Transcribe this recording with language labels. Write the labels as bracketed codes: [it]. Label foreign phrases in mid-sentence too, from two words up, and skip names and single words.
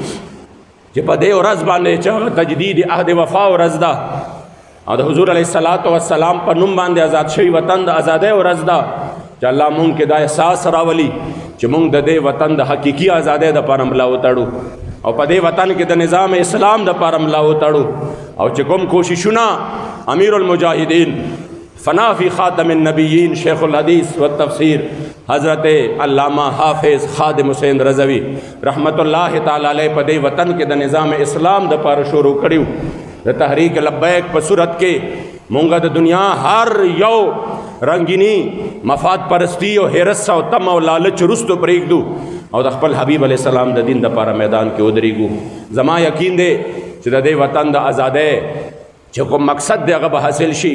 [ps] چې په دې ورځ باندې چې تجدید عهد وفا ورځ ده او د حضور [ar] علیه الصلاۃ والسلام [ps] په نوم باندې آزاد شوی وطن د آزادۍ ورځ ده چې الله مونږ کې دا احساس راولي چې مونږ د دې وطن د حقيقي آزادۍ د پاره ملا وتړو او په دې وطن کې د نظام اسلام د پاره ملا وتړو او چې کوم کوششونه امیر المجاهدین فنا فی خاتم النبیین شیخ الحدیث والتفسیر حضرت علامہ حافظ خادم حسین رضوی [ar] رحمت اللہ تعالی علیہ [ps] په دې وطن کې د نظام اسلام د پاره شروع کړیو د تحریک لبیک په صورت کې مونږه د دنیا هر یو رنگینی مفاد پرستی او هرس او تم او لالچ رستو پرېږدو او د خپل حبیب [ar] علیہ السلام [ps] د دین د پاره میدان کې ودرېږو زما یقین دی چې د دې وطن د آزادۍ چې کوم مقصد دی هغه به حاصل شي.